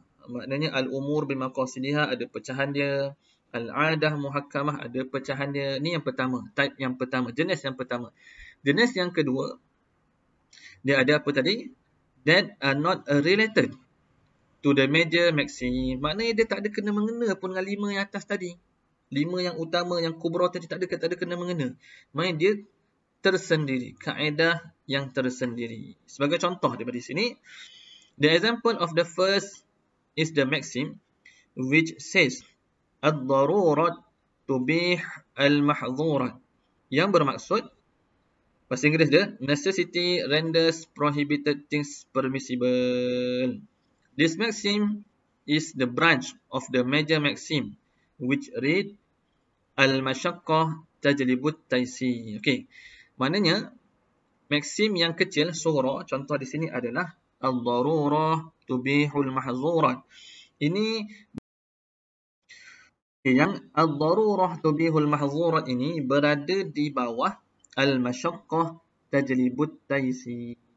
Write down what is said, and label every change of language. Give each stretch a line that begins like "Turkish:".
Malay: Maknanya al-umur bil maqasidiha ada pecahan dia, al-adah muhakkamah ada pecahan dia. Ni yang pertama, type yang pertama, jenis yang pertama. Jenis yang kedua, dia ada apa tadi?
English: That are not related to the major maxim.
Malay: Maknanya dia tak ada kena-mengena pun dengan 5 yang atas tadi. 5 yang utama, yang kubra tadi tak ada kena-mengena. Maknanya dia tersendiri, kaedah yang tersendiri. Sebagai contoh daripada sini,
English: the example of the first is the maxim which says
Arabic: ad-darurat tubih al-mahdhurat,
Malay: yang bermaksud, bahasa Inggeris dia,
English: necessity renders prohibited things permissible. This maxim is the branch of the major maxim which read
Arabic: al-masyaqqah tajlibut taysir.
Malay: Okey. Maknanya maxim yang kecil sughra, contoh di sini adalah al-darurah tubihul mahzurat. Ini yang
Arabic: ad-darurah tubihul mahzurat
Malay: ini berada di bawah
Arabic: al-masyaqqah tajlibut taysir.